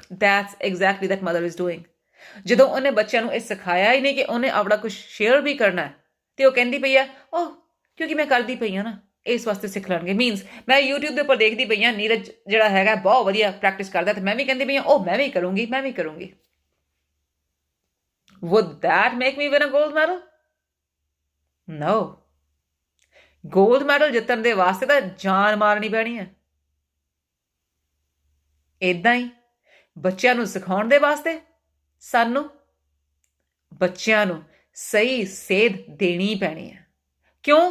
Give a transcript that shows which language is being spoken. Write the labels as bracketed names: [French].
[English] That's exactly that mother is doing. [Punjabi] ਜਦੋਂ ਉਹਨੇ ਬੱਚਿਆਂ ਨੂੰ ਇਹ ਸਿਖਾਇਆ ਹੀ ਨਹੀਂ ਕਿ ਉਹਨੇ ਆਪਣਾ ਕੁਛ ਸ਼ੇਅਰ ਵੀ ਕਰਨਾ, ਤੇ ਉਹ ਕਹਿੰਦੀ ਪਈ ਆ ਓਹ ਕਿਉਂਕਿ ਮੈਂ ਕਰਦੀ ਪਈ ਹਾਂ ਨਾ, ਇਸ ਵਾਸਤੇ ਸਿੱਖ ਲੈਣਗੇ। ਮੀਨਸ ਮੈਂ YouTube ਦੇ ਉੱਪਰ ਦੇਖਦੀ ਪਈ ਹਾਂ ਨੀਰਜ ਜਿਹੜਾ ਹੈਗਾ ਬਹੁਤ ਵਧੀਆ ਪ੍ਰੈਕਟਿਸ ਕਰਦਾ, ਤੇ ਮੈਂ ਵੀ ਕਹਿੰਦੀ ਪਈ ਹਾਂ ਉਹ ਮੈਂ ਵੀ ਕਰੂੰਗੀ, ਮੈਂ ਵੀ ਕਰੂੰਗੀ। [English] Would that make me win a gold medal? No. [Punjabi] Gold medal ਜਿੱਤਣ ਦੇ ਵਾਸਤੇ ਤਾਂ ਜਾਨ ਮਾਰਨੀ ਪੈਣੀ ਹੈ। ਇਦਾਂ ਹੀ ਬੱਚਿਆਂ ਨੂੰ ਸਿਖਾਉਣ ਦੇ ਵਾਸਤੇ ਸਾਨੂੰ ਬੱਚਿਆਂ ਨੂੰ ਸਹੀ ਸੇਧ ਦੇਣੀ ਪੈਣੀ ਹੈ। ਕਿਉਂ?